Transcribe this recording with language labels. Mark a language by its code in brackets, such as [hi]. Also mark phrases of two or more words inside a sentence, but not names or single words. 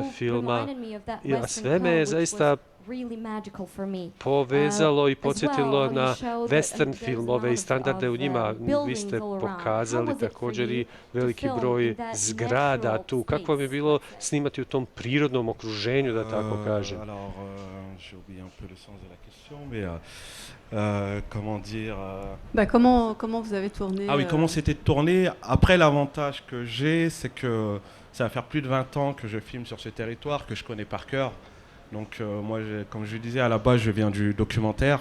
[bs] A sve me je zaista povezalo i podsjetilo na western filmove i standarde u njima. Vi ste pokazali također i veliki broj zgrada tu. Kako vam je bilo snimati u tom prirodnom okruženju, da tako kažem? [fr] J'ai oublié un peu le sens de la question, mais comment dire comment vous avez tourné Ah oui, comment c'était tourné? Après, l'avantage que j'ai, c'est que ça va faire plus de 20 ans que je filme sur ce territoire, que je connais par cœur. Donc moi, comme je le disais, à la base, je viens du documentaire.